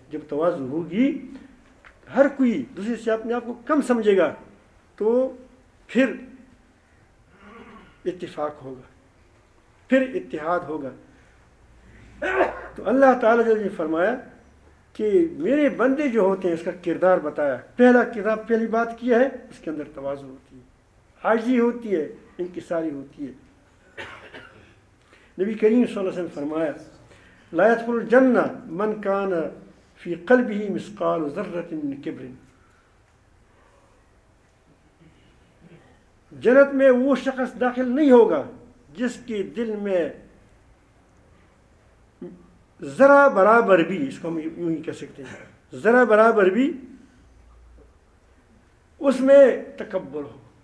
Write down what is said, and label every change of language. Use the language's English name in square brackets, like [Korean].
[Urdu] جب توازن ہوگی, ہر کوئی دوسرے سے اپنے آپ کو کم سمجھے گا تو پھر اتفاق ہوگا, پھر اتحاد ہوگا. تو اللہ تعالیٰ نے فرمایا کہ میرے بندے جو ہوتے ہیں اس کا کردار بتایا. پہلا کردار پہلی بات کیا ہے, اس کے اندر توازن ہوتی ہے, عاجزی ہوتی ہے, انکساری ہوتی ہے. نبی کریم صلی اللہ علیہ وسلم فرمایا [Arabic] لا يدخل الجنة من كان في قلبه مثقال ذرة من كبر. [Urdu] جنت میں وہ شخص داخل نہیں ہوگا جس کے دل میں ذرا برابر بھی, اس کو ہم یوں ہی کہہ سکتے ہیں, ذرا برابر بھی اس میں تکبر ہو.